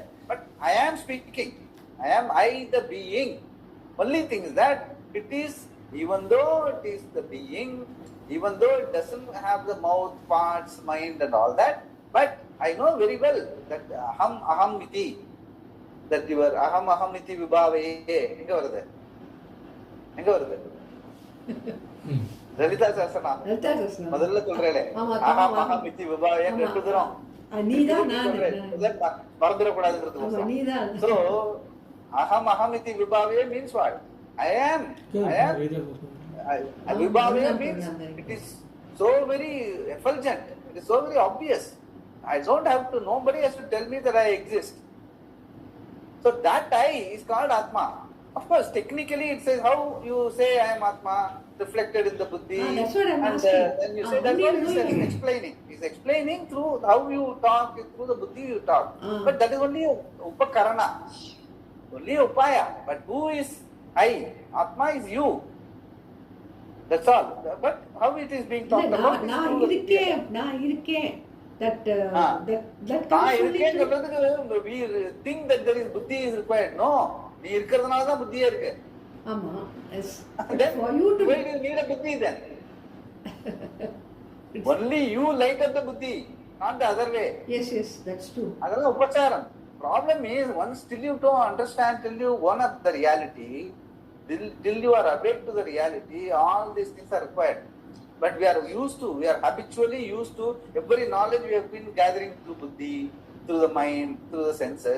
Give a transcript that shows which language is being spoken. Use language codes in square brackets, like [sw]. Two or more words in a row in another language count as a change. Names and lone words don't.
[en] But I am speaking. I am I, the being. Only thing is that it is, even though it is the being, even though it doesn't have the mouth, parts, mind and all that, But I know very well that [sa] अहम् इति, [en] that your [sa] अहम् इति विभावये, [ta] எங்க வருது? [en] Lalita Sahasranam. [ta] லலிதா சஹஸ்ரநாமம். முதல்ல சொல்றேன் ஆமா, aham ஆமா. [sa] अहम् इति विभावये [ta] ரெண்டு தரம் நீதான் நான் மறந்துடக்கூடாதுங்கிறது. நீதான். [en] So [sa] अहम् इति विभावये [en] means what? I am. Vibhavaye means it is so very effulgent. It is so very obvious. I don't have to. Nobody has to tell me that I exist. So that I is called Atma. Of course, technically it says how you say I am Atma reflected in the buddhi. That's what I'm and asking. then you say that's what he's explaining. He's explaining through how you talk, through the buddhi you talk. But that is only upakarana, only upaya. But who is I? Atma is you. That's all. But how it is being talked about? [ta] நான் இருக்கேன். [en] That we think that there is buddhi is required. No, [ta] நீ இருக்கிறதுனால தான் புத்தியே இருக்கு. ஆமா. [en] Then for you to why do you need a buddhi then? Only you light up the buddhi, not the other way. Yes, that's true. [ta] அதெல்லாம் உபச்சாரம். [en] Problem is once till you don't understand, till you own up the reality, till you are awake to the reality, all these things are required. But we are habitually used to every knowledge we have been gathering through buddhi, through the mind, through the senses.